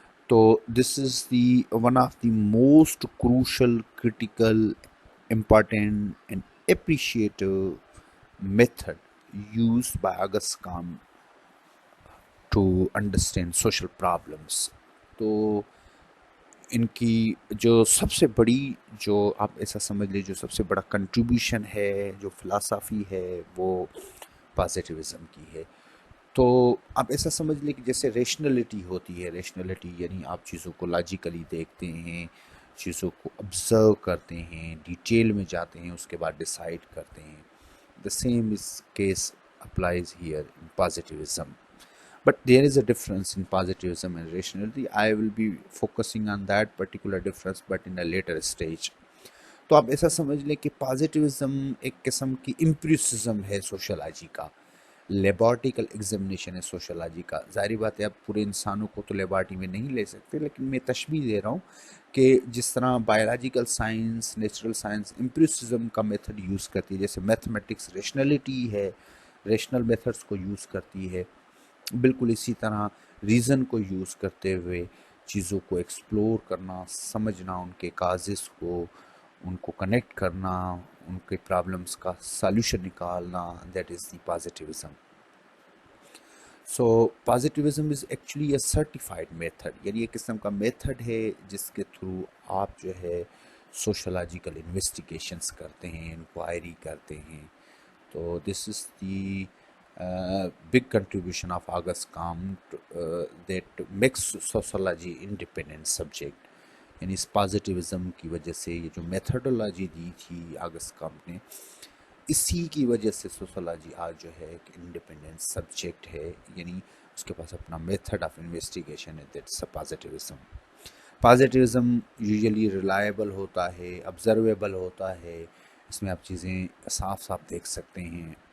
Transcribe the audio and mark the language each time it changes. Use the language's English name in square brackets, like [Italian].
[English] So this is the one of the most crucial, critical, important and appreciative method used by Agus Khan to understand social problems. [Urdu] تو ان کی جو سب سے بڑی، جو آپ ایسا سمجھ لیں جو سب سے بڑا کنٹریبیوشن ہے، جو فلاسفی ہے، وہ پازیٹیوزم کی ہے. تو آپ ایسا سمجھ لیں کہ جیسے ریشنلٹی ہوتی ہے، ریشنلٹی یعنی آپ چیزوں کو لاجیکلی دیکھتے ہیں، چیزوں کو آبزرو کرتے ہیں، ڈیٹیل میں جاتے ہیں، اس کے بعد ڈیسائیڈ کرتے ہیں. [English] The same is case applies here in positivism. But there is a difference in positivism and rationality. I will be focusing on that particular difference but in a later stage. [Urdu] تو آپ ایسا سمجھ لیں کہ positivism ایک قسم کی امپریسزم ہے سوشیالوجی کا، لیبارٹیکل ایگزامینیشن ہے سوشیالوجی کا. ظاہری بات ہے آپ پورے انسانوں کو تو لیبارٹری میں نہیں لے سکتے، لیکن میں تشبیہ دے رہا ہوں کہ جس طرح بایولوجیکل سائنس، نیچرل سائنس امپریسزم کا میتھڈ یوز کرتی ہے، جیسے میتھمیٹکس ریشنلٹی ہے، ریشنل میتھڈس کو یوز کرتی ہے، بالکل اسی طرح ریزن کو یوز کرتے ہوئے چیزوں کو ایکسپلور کرنا، سمجھنا، ان کے کازز کو، ان کو کنیکٹ کرنا، ان کے پرابلمس کا سالوشن نکالنا، [English] That is the positivism. So positivism is actually a certified method. [Urdu] یعنی ایک قسم کا میتھڈ ہے جس کے تھرو آپ جو ہے سوشولوجیکل انویسٹیگیشنس کرتے ہیں، انکوائری کرتے ہیں. [English] تو this is the big contribution of August Comte that makes sociology independent subject. [Urdu] یعنی اس پازیٹیوزم کی وجہ سے یہ جو میتھڈولوجی دی تھی آگسٹ کامٹ نے، اسی کی وجہ سے سوسولوجی آج جو ہے ایک انڈیپینڈنٹ سبجیکٹ ہے، یعنی اس کے پاس اپنا میتھڈ آف انویسٹیگیشن ہے، [English] That's positivism. [Urdu] Positivism usually reliable ہوتا ہے، آبزرویبل ہوتا ہے، اس میں آپ چیزیں صاف صاف دیکھ سکتے ہیں.